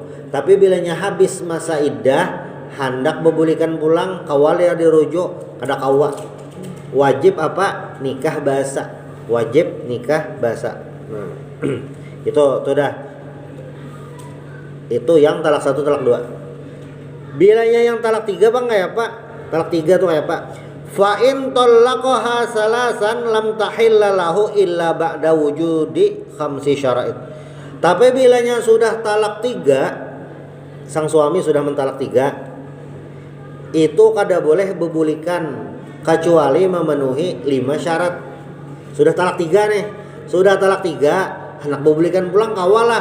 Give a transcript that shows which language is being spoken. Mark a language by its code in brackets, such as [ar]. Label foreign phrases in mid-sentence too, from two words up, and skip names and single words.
[bjn] Tapi bilanya habis masa iddah hendak bebulikan pulang kawal ya dirujuk kada kawa. Wajib apa? Nikah basa. Wajib nikah basa. Nah, itu dah. Itu yang talak 1, talak 2. Bilanya yang talak 3 Bang kayak apa? Talak 3 tuh kayak apa? [ar] فإن طلقها ثلاثا لم تحل له إلا بعد وجود خمس شرائط. [bjn] Tapi bilanya sudah talak 3, sang suami sudah mentalak 3, itu kada boleh bebulikan kecuali memenuhi 5 syarat. Sudah talak 3 nih, sudah talak 3, hendak bebulikan pulang kawalah.